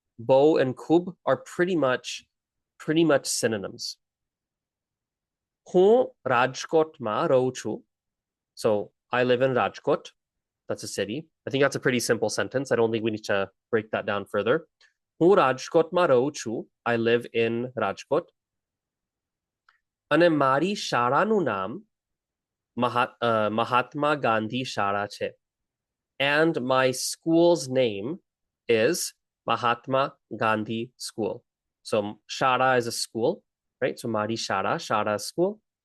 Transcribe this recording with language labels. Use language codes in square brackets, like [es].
[en] Bo and khub are pretty much synonyms. [gu] Hun Rajkot ma રહું છું. [en] So I live in Rajkot. That's a city. I think that's a pretty simple sentence. I don't think we need to break that down further. [gu] હું રાજકોટમાં રહું છું. [en] I live in Rajkot. [gu] અને મારી શાળાનું નામ Mahatma Gandhi Shara છે. [en] And my school's name is Mahatma Gandhi School. So Shara is a school, right? So Mari Shara is school.